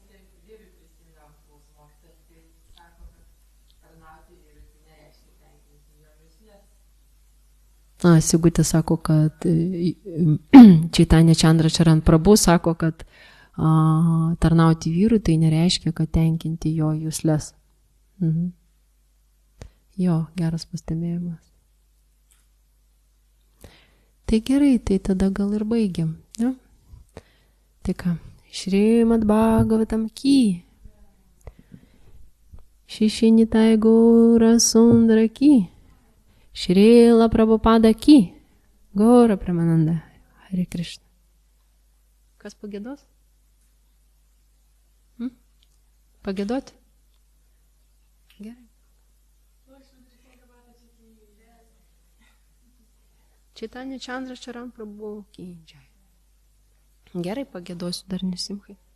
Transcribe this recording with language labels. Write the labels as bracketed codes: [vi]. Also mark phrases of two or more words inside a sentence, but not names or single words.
[lt] Sigutė sako, kad Chaitanya Chandra Charan Prabhu sako, kad tarnauti vyrui tai nereiškia, kad tenkinti jo jusles. Jo, geras pastebėjimas. Tai gerai, tai tada gal ir baigiam. Ja? Tai ką, Šrimad Bhagavatam ki, Shishinitai Gaura Sundara ki, Srila Prabhupada ki, Gaura Pramananda, Hare Krishna. Kas pagėdos? Pagėdoti? Gerai. [hi] चैतन्य चन्द्र चरण प्रभु की जय. [lt] Gerai, pagėdosiu dar nesimkai.